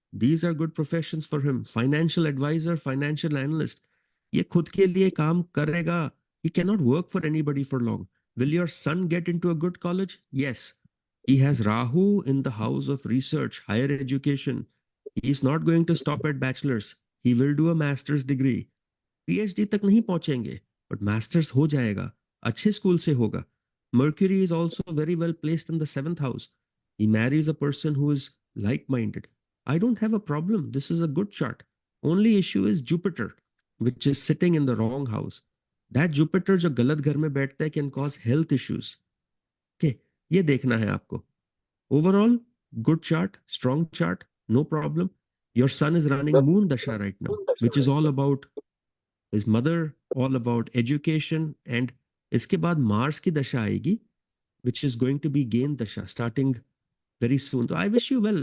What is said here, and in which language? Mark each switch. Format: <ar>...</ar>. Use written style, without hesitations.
<en>These are good professions for him. Financial advisor, financial analyst.</en> <hi>ये खुद के लिए काम करेगा.</hi> <en>He cannot work for anybody for long. Will your son get into a good college? Yes. He has Rahu in the house of research, higher education. He is not going to stop at bachelor's. He will do a master's degree.</en> <hi>PhD तक नहीं पहुंचेंगे, but master's हो जाएगा. अच्छे school से होगा.</hi> <en>Mercury is also very well placed in the 7th house. He marries a person who is like-minded. I don't have a problem. This is a good chart. Only issue is Jupiter, which is sitting in the wrong house. That Jupiter</en> <hi>जो गलत घर में बैठता है</hi> <en>can cause health issues.</en> <hi>Okay, ये देखना है आपको.</hi> <en>Overall, good chart, strong chart, no problem. Your son is running Moon Dasha right now, which is all about his mother, all about education, and</en> <hi>इसके बाद मार्स की दशा आएगी,</hi> <en>which is going to be Gain Dasha, starting very soon. So I wish you well.</en>